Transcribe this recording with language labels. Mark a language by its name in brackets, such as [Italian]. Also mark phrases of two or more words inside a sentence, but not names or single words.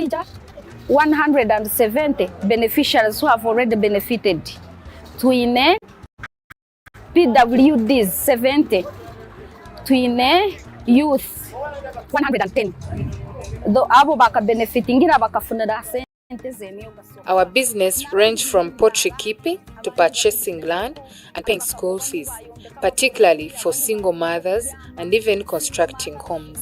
[English] 170 beneficiaries who have already benefited. [Nyankole] Twine PWDs 70. Twine youth 110. Though abo baka benefitingira bakafunira sente. [English] Our business range from poultry keeping to purchasing land and paying school fees, particularly for single mothers and even constructing homes.